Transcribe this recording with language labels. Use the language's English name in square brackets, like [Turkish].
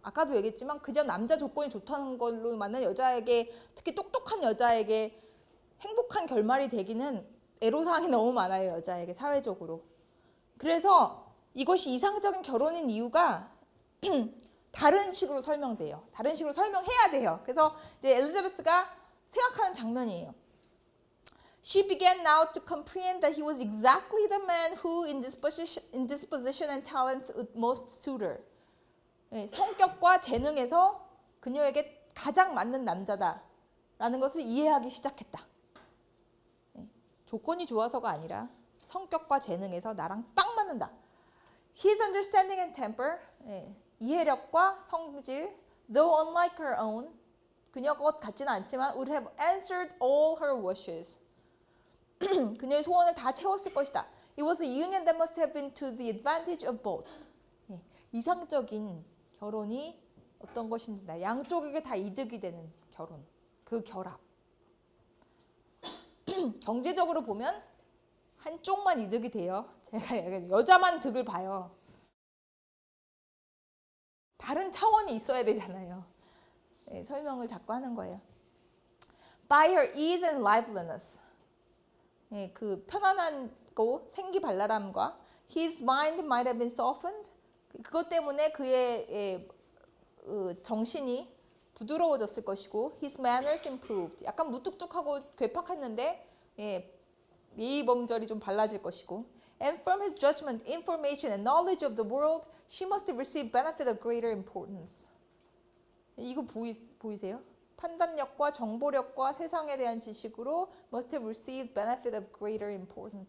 [Korean] 아까도 얘기했지만 그저 남자 조건이 좋다는 걸로만은 여자에게 특히 똑똑한 여자에게 행복한 결말이 되기는 애로사항이 너무 많아요. 여자에게 사회적으로. 그래서 이것이 이상적인 결혼인 이유가 다른 식으로 설명돼요. 다른 식으로 설명해야 돼요. 그래서 이제 엘리자베스가 생각하는 장면이에요. [English] She began now to comprehend that he was exactly the man who, in disposition and talents, would most suit her. [Korean] 성격과 재능에서 그녀에게 가장 맞는 남자다라는 것을 이해하기 시작했다. 조건이 좋아서가 아니라 성격과 재능에서 나랑 딱 맞는다. [English] His understanding and temper, [Korean] 이해력과 성질, [English] though unlike her own, [Korean] 그녀 것 같지는 않지만 [English] would have answered all her wishes. [Korean] 그녀의 소원을 다 채웠을 것이다. [English] It was a union that must have been to the advantage of both. [Korean] 이상적인 결혼이 어떤 것인지 양쪽에게 다 이득이 되는 결혼, 그 결합. 경제적으로 보면 한쪽만 이득이 돼요. 제가 여자만 득을 봐요. 다른 차원이 있어야 되잖아요. 설명을 자꾸 하는 거예요. [English] By her ease and liveliness. [Korean] 그 편안하고 생기발랄함과 [English] his mind might have been softened. [Korean] 그것 때문에 그의 정신이 부드러워졌을 것이고 [English] his manners improved. [Korean] 약간 무뚝뚝하고 괴팍했는데 예의범절이 좀 발라질 것이고 [English] and from his judgment, information and knowledge of the world, she must have received benefit of greater importance. [Korean] 이거 보이세요? 판단력과 정보력과 세상에 대한 지식으로 [English] must have received benefit of greater importance.